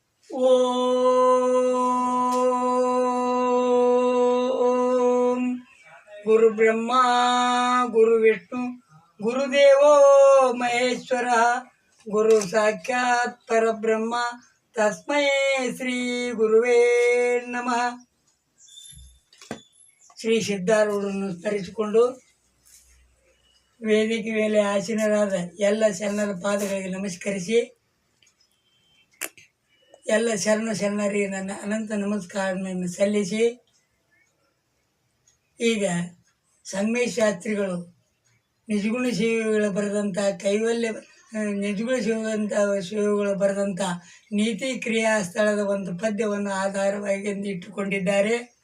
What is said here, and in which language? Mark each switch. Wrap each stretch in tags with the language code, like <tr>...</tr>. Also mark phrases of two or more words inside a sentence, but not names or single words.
<sa>ಓಂ ಗುರು ಬ್ರಹ್ಮ ಗುರು ವಿಷ್ಣು ಗುರುದೇವೋ ಮಹೇಶ್ವರ ಗುರು ಸಾಕ್ಷಾತ್ ಪರಬ್ರಹ್ಮ ತಸ್ಮೈ ಶ್ರೀ ಗುರುವೇ ನಮಃ.</sa> <kn>ಶ್ರೀ ಸಿದ್ಧಾರೂಢರನ್ನು ಸ್ಮರಿಸಿಕೊಂಡು ವೇದಿಕೆ ಮೇಲೆ ಆಸೀನರಾದ ಎಲ್ಲ ಶರಣರ ಪಾದಗಳಿಗೆ ನಮಸ್ಕರಿಸಿ, ಎಲ್ಲ ಶರಣರಿಗೆ ನನ್ನ ಅನಂತ ನಮಸ್ಕಾರಗಳನ್ನು ಸಲ್ಲಿಸಿ, ಈಗ ಸಂಗಮೇಶ್ ಶಾಸ್ತ್ರಿಗಳು ನಿಜಗುಣ ಸೇವೆಗಳು ಬರೆದಂಥ ನಿಜಗುಣ ಸೇವೆಗಳು ಬರೆದಂಥ ನೀತಿ ಕ್ರಿಯಾ ಸ್ಥಳದ ಒಂದು ಪದ್ಯವನ್ನು ಆಧಾರವಾಗಿ ಇಟ್ಟುಕೊಂಡಿದ್ದಾರೆ.</kn>